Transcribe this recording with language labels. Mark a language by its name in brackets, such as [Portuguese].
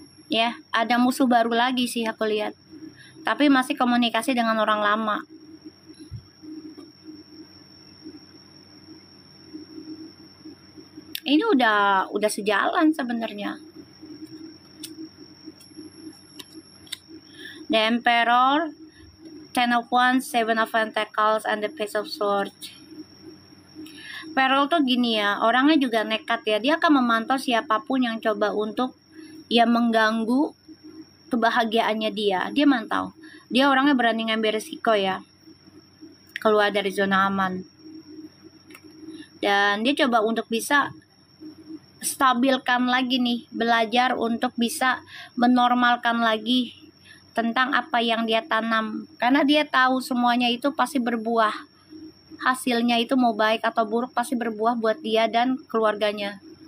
[Indonesian] Ya, ada musuh baru lagi sih aku lihat. Tapi masih komunikasi dengan orang lama. Ini udah sejalan sebenarnya. [English] The Emperor, Ten of Wands, Seven of Pentacles, and the Page of Swords. [Indonesian] Feral tuh gini ya, orangnya juga nekat ya. Dia akan memantau siapapun yang coba untuk ya mengganggu kebahagiaannya dia. Dia mantau. Dia orangnya berani ngambil resiko ya. Keluar dari zona aman. Dan dia coba untuk bisa stabilkan lagi nih, belajar untuk bisa menormalkan lagi tentang apa yang dia tanam, karena dia tahu semuanya itu pasti berbuah, hasilnya itu mau baik atau buruk pasti berbuah buat dia dan keluarganya.